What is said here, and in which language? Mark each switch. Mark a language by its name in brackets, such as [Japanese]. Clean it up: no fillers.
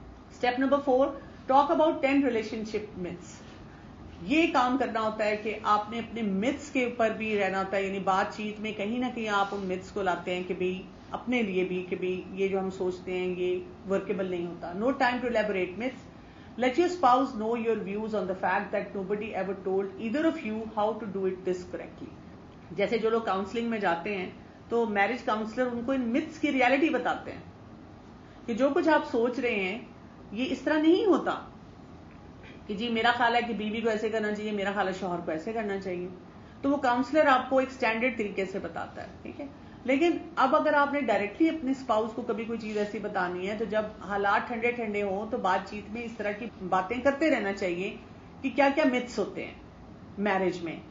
[English] Step number 4, talk about 10 relationship myths. [Urdu] یہ کام کرنا ہوتا ہے کہ آپ نے اپنے myths کے اوپر بھی رہنا ہوتا ہے, یعنی بات چیت میں کہیں نہ کہیں آپ ان myths کو لاتے ہیں کہ بھئی اپنے لیے بھی کہ بھئی یہ جو ہم سوچتے ہیں یہ ورکیبل نہیں ہوتا. [English] No time to elaborate myths. Let your spouse know your views on the fact that nobody ever told either of you how to do it this correctly. [Urdu] جیسے جو لوگ کاؤنسلنگ میں جاتے ہیں تو میرج کاؤنسلر ان کو ان myths کی ریالٹی بتاتے ہیں کہ جو کچھ آپ سوچ رہے ہیں یہ اس طرح نہیں ہوتا, کہ جی میرا خیال ہے کہ بیوی کو ایسے کرنا چاہیے, میرا خیال ہے شوہر کو ایسے کرنا چاہیے. تو وہ کاؤنسلر آپ کو ایک سٹینڈرڈ طریقے سے بتاتا ہے, ٹھیک ہے. لیکن اب اگر آپ نے ڈائریکٹلی اپنے اسپاؤس کو کبھی کوئی چیز ایسی بتانی ہے, تو جب حالات ٹھنڈے ٹھنڈے ہوں تو بات چیت میں اس طرح کی باتیں کرتے رہنا چاہیے کہ کیا کیا myths ہوتے ہیں میرج میں.